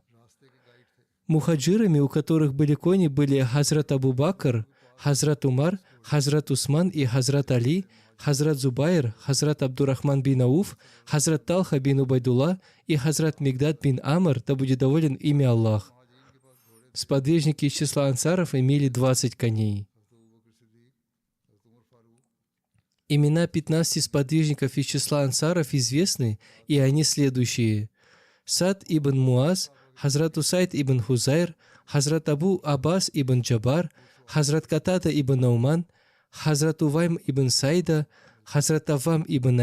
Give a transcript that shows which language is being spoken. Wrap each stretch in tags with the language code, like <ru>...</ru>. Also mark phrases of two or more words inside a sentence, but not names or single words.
<ru>Мухаджирами, у которых были кони, были Хазрат Абу Бакр, Хазрат Умар, Хазрат Усман и Хазрат Али, Хазрат Зубайр, Хазрат Абдурахман бин Ауф, Хазрат Талха бин Убайдулла и Хазрат Мигдад бин Амр, да будет доволен ими Аллах. Сподвижники из числа ансаров имели 20 коней. Имена 15 сподвижников из числа ансаров известны, и они следующие: Сад ибн Муаз, Хазрат Усайд ибн Хузайр, Хазрат Абу Аббас ибн Джабар, Хазрат Катада ибн Науман, Хазрат Увайм ибн Сайда, Хазрат Авам ибн</ru>